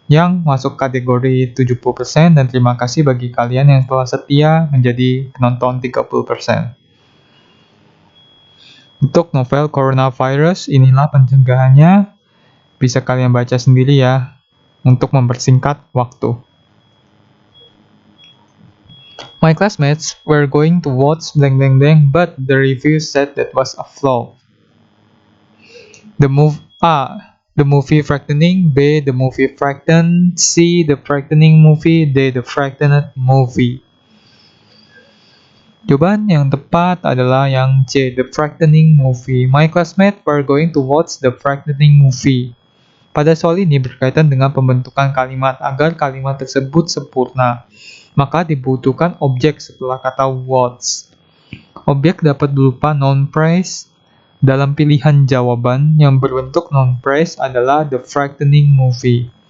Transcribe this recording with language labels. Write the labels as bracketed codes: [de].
[id] yang masuk kategori 70%, dan terima kasih bagi kalian yang telah setia menjadi penonton 30%. Untuk novel Coronavirus, inilah pencegahannya. Bisa kalian baca sendiri ya, untuk mempersingkat waktu. [en] My classmates were going to watch blank blank blank, but the review said that was a flop. The movie frightening. B, the movie frightened. C, the frightening movie. D, the frightened movie. [id] Jawaban yang tepat adalah yang C, [en] the frightening movie. My classmates were going to watch the frightening movie. [id] Pada soal ini berkaitan dengan pembentukan kalimat. Agar kalimat tersebut sempurna, maka dibutuhkan objek setelah kata watch. Objek dapat berupa noun phrase. Dalam pilihan jawaban yang berbentuk noun phrase adalah [en] the frightening movie.